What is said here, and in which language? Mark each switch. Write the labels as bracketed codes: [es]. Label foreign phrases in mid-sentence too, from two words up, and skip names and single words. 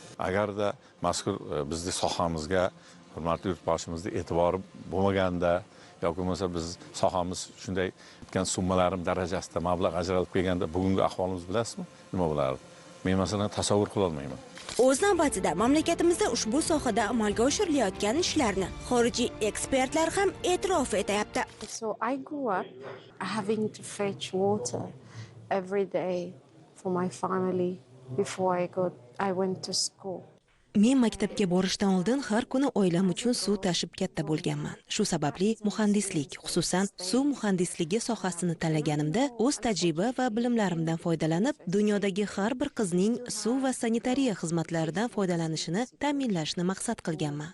[uz] Agarda mazkur bizning sohamizga hurmatli yurtboshimizning e'tibori bo'lmaganda yoki bo'lmasa biz sohamiz shunday ketgan summalarim darajasida mablag' ajratib kelganda bugungi ahvolimiz bilasizmi? Nima bo'lardi? Men masalan tasavvur qila olmayman. O'z navbatida mamlakatimizda ushbu sohada amalga oshirilayotgan ishlarni xorijiy ekspertlar ham e'tirof etyapti. [en] So I grew up having to fetch water every day for my family before I went to school. [uz] Men maktabga borishdan oldin har kuni oilam uchun suv tashib katta bo'lganman. Shu sababli muhandislik, xususan suv muhandisligi sohasini tanlaganimda o'z tajriba va bilimlarimdan foydalanib, dunyodagi har bir qizning suv va sanitariya xizmatlaridan foydalanishini ta'minlashni maqsad qilganman.